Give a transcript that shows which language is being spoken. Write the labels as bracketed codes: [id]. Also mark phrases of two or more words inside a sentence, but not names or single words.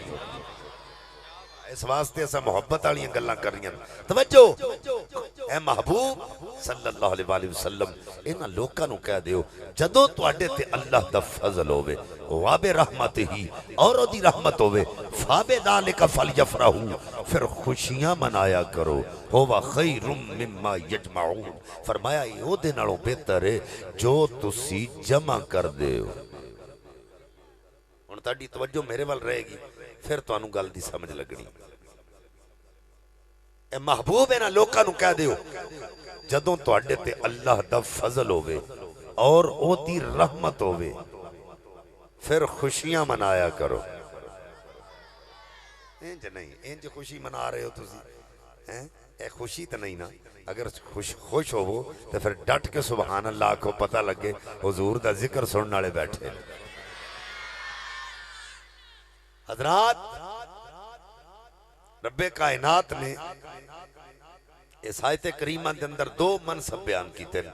[pa] اس واسطے ایسا محبت والی گلاں کر رہی ہیں۔ توجہ، اے محبوب [ar] صلی اللہ علیہ وآلہ وسلم [pa] انہاں لوکاں نو کہہ دیو جدوں تواڈے تے اللہ دا فضل ہوے واب رحمت ہی اور دی رحمت ہوے [ar] فاب ذالک فلیفرحوا، [pa] پھر خوشیاں منایا کرو، [ar] ہوا خیر مما یجمعون، [pa] فرمایا یہ او دے نالوں بہتر ہے جو تسی جمع کر دیو۔ ہن تہاڈی توجہ میرے ول رہے گی، پھر تانوں گل دی سمجھ لگنی۔ اے محبوب انہاں لوکاں نو کہہ دیو جدوں تواڈے تے اللہ دا فضل ہوے اور او دی رحمت ہوے پھر خوشیاں منایا کرو۔ انج نہیں، انج خوشی منا رہے ہو تسی، اے خوشی تے نہیں نا۔ اگر خوش ہوو تے پھر ڈٹ کے [ar] سبحان اللہ [pa] کو پتہ لگے حضور دا ذکر سننے والے بیٹھے۔ حضرات، رب کائنات نے اس آیت کریمہ دے اندر دو منصب بیان کیتے ہیں۔